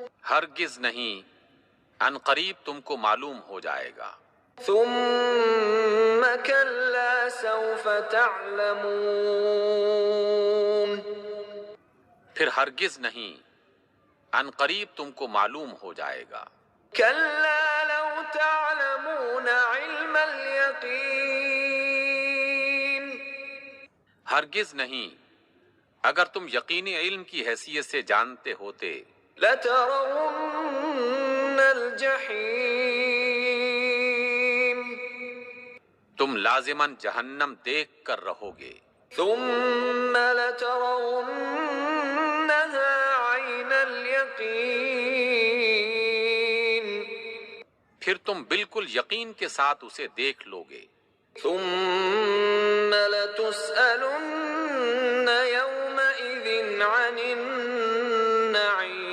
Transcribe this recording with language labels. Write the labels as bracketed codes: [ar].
[ur] ہرگز نہیں، ان قریب تم کو معلوم ہو جائے گا۔ [ar] ثم كلا سوف تعلمون [ur] پھر ہرگز نہیں، ان قریب تم کو معلوم ہو جائے گا۔ [ar] كلا لو تعلمون علم اليقين [ur] ہرگز نہیں، اگر تم یقینی علم کی حیثیت سے جانتے ہوتے [ar] لترون الجحيم [ur] تم لازماً جہنم دیکھ کر رہو گے۔ [ar] ثم لترونها عين اليقين [ur] پھر تم بالکل یقین کے ساتھ اسے دیکھ لو گے۔ [ar] ثم لتسألن يومئذ عن النعيم